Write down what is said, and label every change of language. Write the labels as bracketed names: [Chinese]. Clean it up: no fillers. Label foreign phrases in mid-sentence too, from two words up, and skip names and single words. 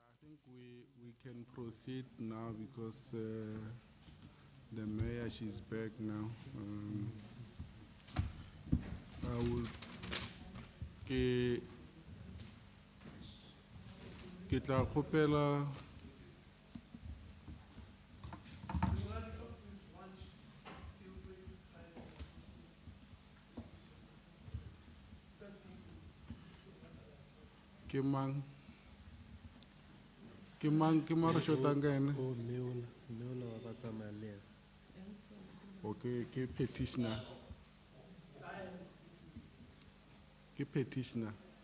[English] think we can proceed now because the mayor, she's back now. I will [Northern Sotho] ke tla kgopela ke mang re shotang ka ene? Okay, ke petitioner. Ke petitioner.